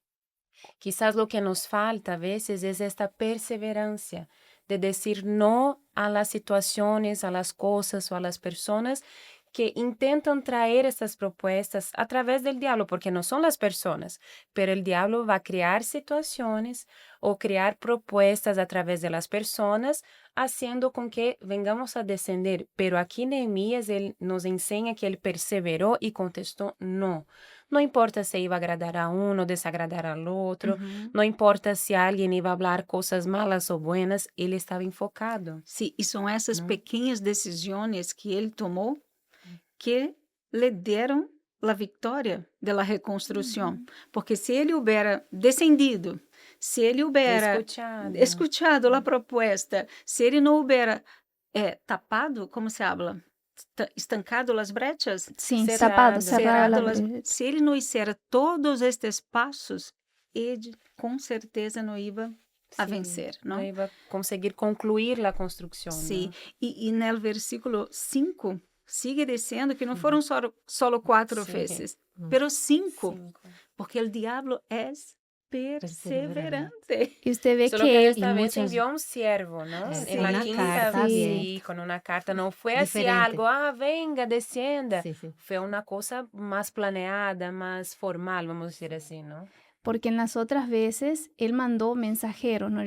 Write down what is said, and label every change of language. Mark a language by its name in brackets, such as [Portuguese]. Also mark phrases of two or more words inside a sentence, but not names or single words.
[Spanish] Quizás lo que nos falta a veces es esta perseverancia de decir no a las situaciones, a las cosas o a las personas que intentan traer estas propuestas a través del diablo, porque no son las personas, pero el diablo va a crear situaciones o crear propuestas a través de las personas, haciendo con que vengamos a descender. Pero aquí Nehemías, él nos enseña que él perseveró y contestó no. No importa si iba a agradar a uno, desagradar al otro, no importa si alguien iba a hablar cosas malas o buenas, él estaba enfocado. Sí, [Portuguese] e são essas Não? pequenas decisões que ele tomou que lhe deram a vitória da reconstrução. Porque se ele houvera descendido, se ele houvera escuchado a proposta, se ele não houvera tapado, [Spanish] como se habla? [Portuguese] Estancado as brechas? [Spanish] Sí, Cerrado. cerrado la las- brecha. [Portuguese] se ele não hiciera todos estes passos, ele com certeza não ia a [Spanish] Sí, [Portuguese] vencer, não? [Spanish] no iba a conseguir concluir la construcción. [Portuguese] Sim, [Spanish] ¿no? [Portuguese] e no versículo 5, sigue dizendo que não foram só 4 Sim. vezes, pero 5, 5. porque o diabo é perseverante. [Spanish] Y usted ve Solo que que esta vez muchas- envió un siervo, ¿no? Sí. En la Una quinta carta, vez, sí. sí, con una carta. No fue así Diferente. algo, venga, descienda. Sí, sí. Fue una cosa más planeada, más formal, vamos a decir así, ¿no? porque en las otras veces Él mandó mensajeros, ¿no?